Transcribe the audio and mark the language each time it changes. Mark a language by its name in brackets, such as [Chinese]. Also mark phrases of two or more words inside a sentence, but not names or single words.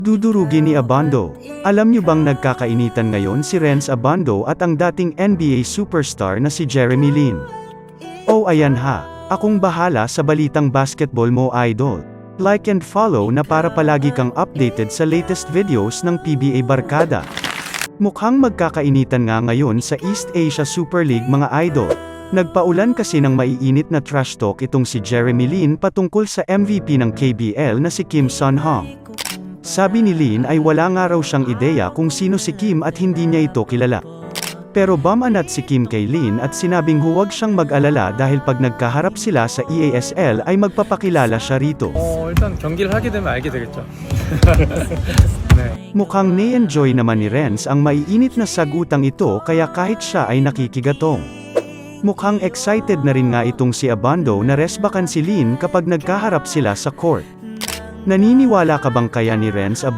[Filipino] Dudurugin ni Abando. Alam niyo bang nagkakainitan ngayon si Renz Abando at ang dating NBA superstar na si Jeremy Lin? Oh ayan ha, akong bahala sa balitang basketball mo idol. [English] Like and follow [Filipino] na para palagi kang updated sa [English] latest videos [Filipino] ng PBA Barkada. Mukhang magkakainitan nga ngayon sa East Asia Super League mga idol. Nagpaulan kasi ng maiinit na [English] trash talk [Filipino] itong si Jeremy Lin patungkol sa MVP ng KBL na si Kim Sun-hong. Sabi ni Lin ay wala nga raw siyang ideya kung sino si Kim at hindi niya ito kilala. Pero bumanat si Kim kay Lin at sinabing huwag siyang mag-alala dahil pag nagkaharap sila sa EASL ay magpapakilala siya rito. [Korean] 일단 경기를 하게 되면 알게 되겠죠. 네. [Filipino] Mukhang ni-enjoy naman ni Renz ang maiinit na sagutang ito kaya kahit siya ay nakikigatong. Mukhang excited na rin nga itong si Abando na resbakan si Lin kapag nagkaharap sila sa court. Naniniwala ka bang kaya ni Renz Abando